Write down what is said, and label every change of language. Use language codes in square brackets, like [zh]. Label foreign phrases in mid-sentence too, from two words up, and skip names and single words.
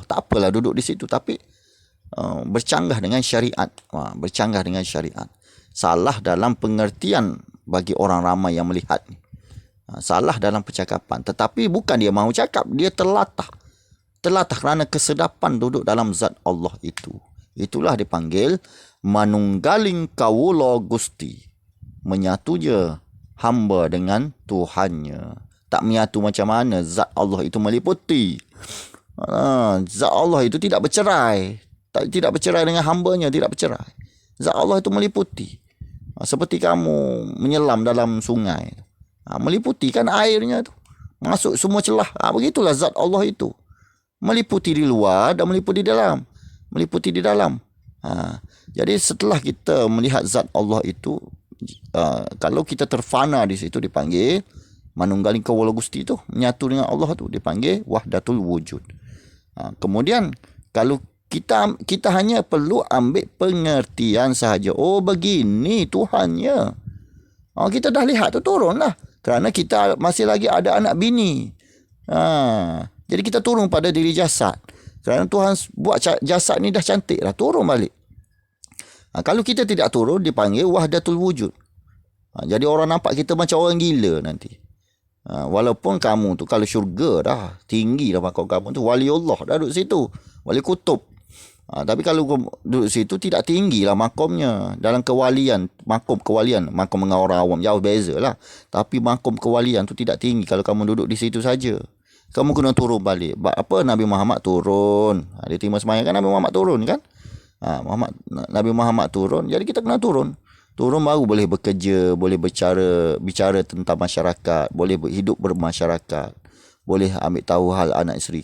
[ms] Tak apalah duduk di situ, tapi bercanggah dengan syariat. Bercanggah dengan syariat. Salah dalam pengertian bagi orang ramai yang melihat ni. Salah dalam percakapan. Tetapi bukan dia mahu cakap, dia terlatah, telatah kerana kesedapan duduk dalam zat Allah itu. [jv] Itulah dipanggil manunggaling kawula Gusti. [ms] Menyatu je hamba dengan Tuhannya. Tak menyatu macam mana zat Allah itu meliputi. Zat Allah itu tidak bercerai. Tidak bercerai dengan hambanya, tidak bercerai. Zat Allah itu meliputi. Seperti kamu menyelam dalam sungai. Meliputi kan airnya tu. Masuk semua celah. Begitulah zat Allah itu. Meliputi di luar dan meliputi di dalam. Meliputi di dalam. Jadi setelah kita melihat zat Allah itu, kalau kita terfana di situ dipanggil [jv] manunggaling kawula Gusti [ms] tu, menyatu dengan Allah tu dipanggil [ar] وحدة الوجود. [ms] Kemudian kalau kita hanya perlu ambil pengertian sahaja. Oh begini Tuhannya. Kita dah lihat tu turunlah. Kerana kita masih lagi ada anak bini. Jadi kita turun pada diri jasad. Kerana Tuhan buat jasad ni dah cantik lah. Turun balik. Kalau kita tidak turun dipanggil [ar] وحدة الوجود. [ms] Jadi orang nampak kita macam orang gila nanti. Walaupun kamu tu kalau syurga dah tinggi dah makam kamu tu, wali Allah dah duduk situ, wali kutub. Tapi kalau duduk situ tidak tinggi lah makamnya. Dalam kewalian, makom kewalian, makom dengan orang awam jauh beza lah. Tapi makom kewalian tu tidak tinggi kalau kamu duduk di situ saja. Kamu kena turun balik. Apa Nabi Muhammad turun? Dia terima semayang kan Nabi Muhammad turun kan? Nabi Muhammad turun, jadi kita kena turun. Turun baru boleh bekerja, boleh bicara tentang masyarakat, boleh hidup bermasyarakat, boleh ambil tahu hal anak isteri.